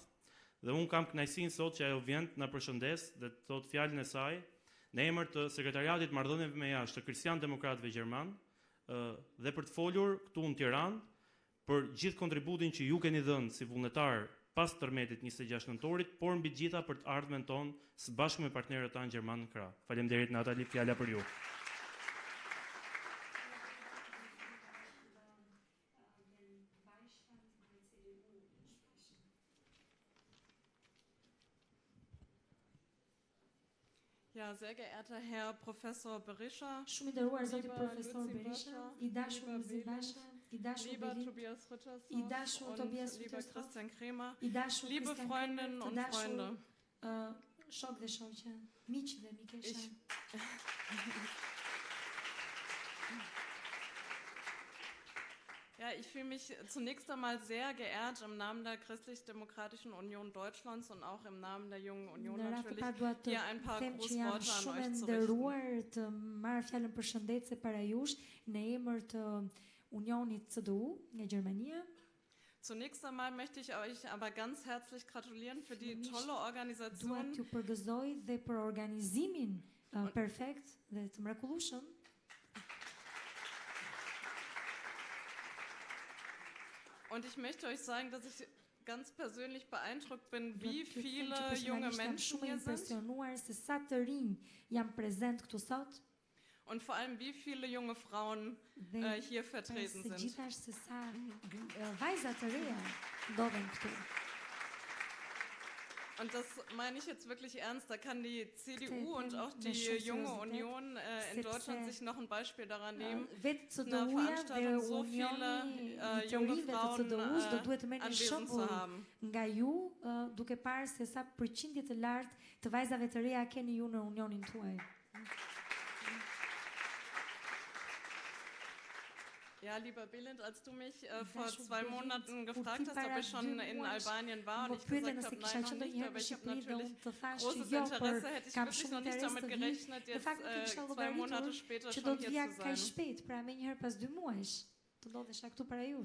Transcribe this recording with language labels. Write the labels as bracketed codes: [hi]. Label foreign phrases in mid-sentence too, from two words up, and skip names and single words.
[sq] Dhe unë kam kënaqësinë sot që ajo vjen të na përshëndes dhe të thotë fjalën e saj në emër të Sekretariatit Marrëdhënieve me Jashtë të Kristian Demokratëve Gjerman dhe për të folur këtu në Tiranë për gjithë kontributin që ju keni dhënë si vullnetar pas tërmetit 26 nëntorit, por mbi gjitha për të ardhmen tonë së bashku me partnerët tanë gjerman në krah. Faleminderit Natali, fjala për ju. [de] Ja, sehr geehrter Herr Professor Berisha, [sq] Shumë i nderuar zoti [de] lieber [sq] profesor Lutzi Berisha, Basha, i dashur [de] lieber Lutzi Belit, [sq] Basha, i dashur [de] lieber Belit, Tobias [sq] i Rittershoff dashur [de] und Tobias lieber Rittershoff, Christian Kremer, [sq] i dashur [de] liebe Christian Freundinnen Kremer, und [sq] të dashur [de] Freunde. [sq] Shok dhe shoqe, miq dhe mikesha. [de] Ja, ich fühle mich zunächst einmal sehr geehrt im Namen der Christlich-Demokratischen Union Deutschlands und auch im Namen der Jungen Union natürlich hier ein paar Grußworte an euch zu richten. [sq] Të marr fjalën përshëndetse para jush në emër të Unionit CDU nga Gjermania. [de] Zunächst einmal möchte ich euch aber ganz herzlich gratulieren für die tolle Organisation. [sq] Dua t'ju përgëzoj dhe për organizimin perfekt dhe të mrekullueshëm. [de] Und ich möchte euch sagen, dass ich ganz persönlich beeindruckt bin, wie viele junge Menschen hier sind. [sq] Se sa të rinj janë prezent këtu sot. [de] Und vor allem, wie viele junge Frauen hier vertreten sind. [sq] Gjithashtu se sa vajza të reja ndodhen këtu. [de] Und das meine ich jetzt wirklich ernst. Da kann die CDU und auch die Junge Union in Deutschland sich noch ein Beispiel daran nehmen, in einer Veranstaltung so viele junge Frauen anwesend zu haben. [sq] Nga ju, duke parë se sa përqindje të lartë të vajzave të reja keni ju në unionin tuaj. [de] Ja, lieber Bülent, als du mich vor 2 Monaten gefragt hast, ob ich schon in Albanien war und ich gesagt habe, nein, noch nicht, aber ich habe natürlich großes Interesse, hätte ich wirklich noch nicht damit gerechnet, jetzt 2 Monate später schon hier zu sein.